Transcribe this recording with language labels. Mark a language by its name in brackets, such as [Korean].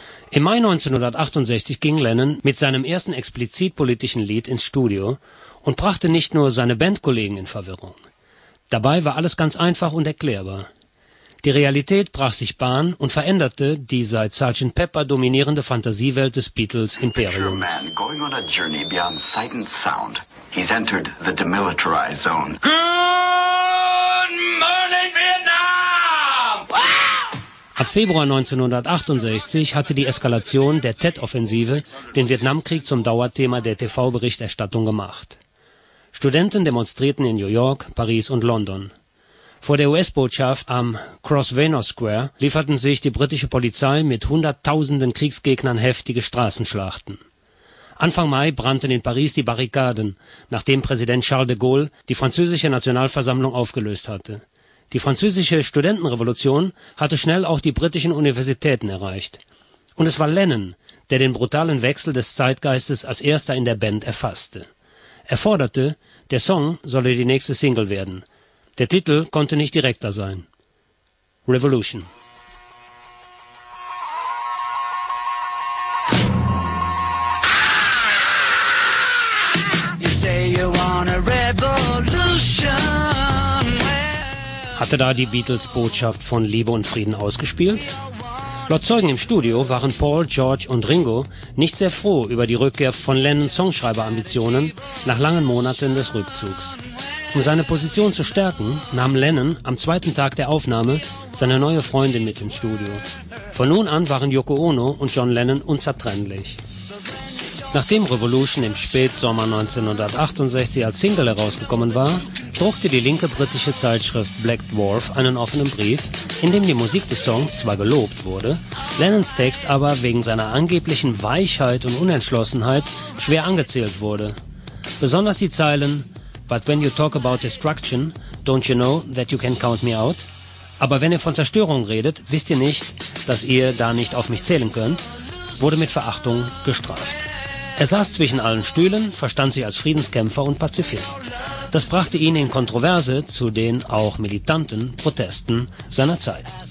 [German] Im Mai 1968 ging Lennon mit seinem ersten explizit politischen Lied ins Studio und brachte nicht nur seine Bandkollegen in Verwirrung. Dabei war alles ganz einfach und erklärbar. Die Realität brach sich Bahn und veränderte die seit Sgt. Pepper dominierende Fantasiewelt des Beatles Imperiums. [English] Going on a journey beyond sight and sound, he's entered the demilitarized zone. Good morning, Vietnam! [German] Ab Februar 1968 hatte die Eskalation der Tet-Offensive den Vietnamkrieg zum Dauerthema der TV-Berichterstattung gemacht. Studenten demonstrierten in New York, Paris und London. Vor der US-Botschaft am Cross Vanos Square lieferten sich die britische Polizei mit hunderttausenden Kriegsgegnern heftige Straßenschlachten. Anfang Mai brannten in Paris die Barrikaden, nachdem Präsident Charles de Gaulle die französische Nationalversammlung aufgelöst hatte. Die französische Studentenrevolution hatte schnell auch die britischen Universitäten erreicht. Und es war Lennon, der den brutalen Wechsel des Zeitgeistes als erster in der Band erfasste. Er forderte, der Song solle die nächste Single werden. Der Titel konnte nicht direkter sein. Revolution. [English] You say you want a revolution. [German] Hatte da die Beatles Botschaft von Liebe und Frieden ausgespielt? Laut Zeugen im Studio waren Paul, George und Ringo nicht sehr froh über die Rückkehr von Lennons Songschreiberambitionen nach langen Monaten des Rückzugs. Um seine Position zu stärken, nahm Lennon am zweiten Tag der Aufnahme seine neue Freundin mit ins Studio. Von nun an waren Yoko Ono und John Lennon unzertrennlich. Nachdem Revolution im Spätsommer 1968 als Single herausgekommen war, druckte die linke britische Zeitschrift Black Dwarf einen offenen Brief, in dem die Musik des Songs zwar gelobt wurde, Lennons Text aber wegen seiner angeblichen Weichheit und Unentschlossenheit schwer angezählt wurde. Besonders die Zeilen [English] "But when you talk about destruction, don't you know that you can count me out?" [German] Aber wenn ihr von Zerstörung redet, wisst ihr nicht, dass ihr da nicht auf mich zählen könnt, wurde mit Verachtung gestraft. Er saß zwischen allen Stühlen, verstand sich als Friedenskämpfer und Pazifist. Das brachte ihn in Kontroverse zu den auch militanten Protesten seiner Zeit.